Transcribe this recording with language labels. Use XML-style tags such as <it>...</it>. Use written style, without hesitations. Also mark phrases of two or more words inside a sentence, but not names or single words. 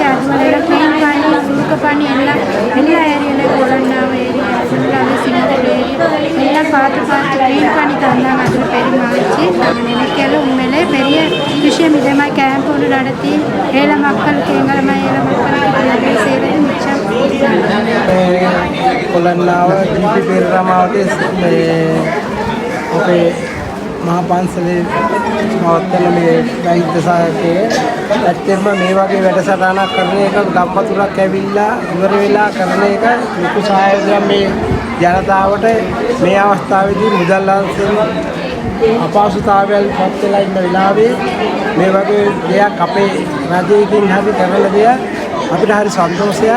<ta>அதுவரை க்ளீன் பண்ணி சுருக்க பண்ணி எல்லாம் எல்லா ஏரியாவில் கொலன்னாவ ஏரியா ஃபுல்லாகவே சிங்கப்பூர் ஏரியா எல்லாம் பார்த்து க்ளீன் பண்ணி தந்தாங்க. அது பெரிய மகிழ்ச்சி. நினைக்கல உண்மையிலே பெரிய விஷயம். இதே மாதிரி கேம்ப் ஒன்று நடத்தி ஏழை மக்களுக்கு எங்களை மாதிரி ஏழை மக்களுக்கு உதவி செய்கிறது மிச்சம்.</ta> <si>කොළන්නාව දීපි පෙරරමාවතේ අපේ මහා පන්සලේ පවත්වන මේ වෛද්‍ය සායකයේ ඇත්තටම මේ වගේ වැඩසටහනක් කරන එක ගම්මතුරක් ඇවිල්ලා ඉවර වෙලා කරන එක ලොකු සහයෝගයක් මේ ජනතාවට මේ අවස්ථාවේදී මුදල් අංශයෙන් අපහසුතාවයන් පත් වෙලා ඉන්න වෙලාවේ මේ වගේ දෙයක් අපේ රජයෙන් හරි කරන දෙයක් අපිට හරි සන්තෝෂයක්.</si>